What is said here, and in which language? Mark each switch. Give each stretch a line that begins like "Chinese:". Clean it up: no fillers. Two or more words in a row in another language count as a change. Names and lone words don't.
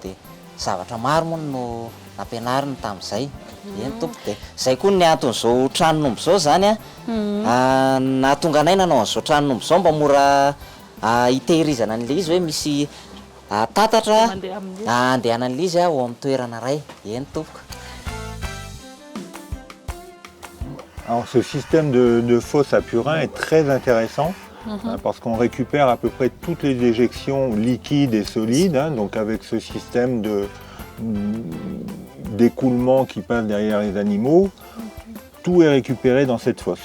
Malagasy: De zavatra maro moa no nampianariny tamin'izay. Eny tompo de zay koa ny anton'izao tranon'omby zao zany nahatonga anay nanao an'izao tranon'omby zao mba mora hitehirizana an'ilay izy hoe misy Tatatra mandeha amin'ny andehanan'ilay izy ao amin'ny toerana ray. Eny tompoko.
French: Alors ce système de fosse à purin est très intéressant parce qu'on récupère à peu près toutes les déjections liquides et solides. Donc avec ce système d'écoulement qui passe derrière les animaux, tout est récupéré dans cette fosse.